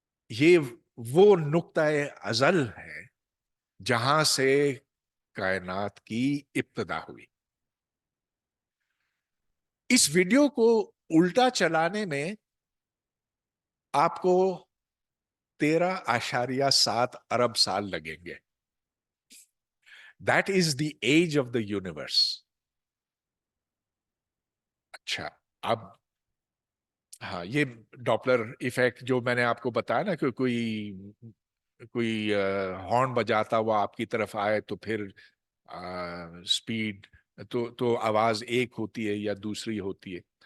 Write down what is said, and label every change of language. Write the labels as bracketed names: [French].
[Urdu] یہ وہ نقطہ ازل ہے جہاں سے کائنات کی ابتدا ہوئی. اس ویڈیو کو الٹا چلانے میں آپ کو 13.7 ارب سال لگیں گے. [English] That is the age of the universe. [Urdu] اچھا اب ہاں یہ ڈاپلر ایفیکٹ جو میں نے آپ کو بتایا نا کہ کوئی ہارن بجاتا ہوا آپ کی طرف آئے تو پھر سپیڈ تو آواز ایک ہوتی ہے یا دوسری ہوتی ہے.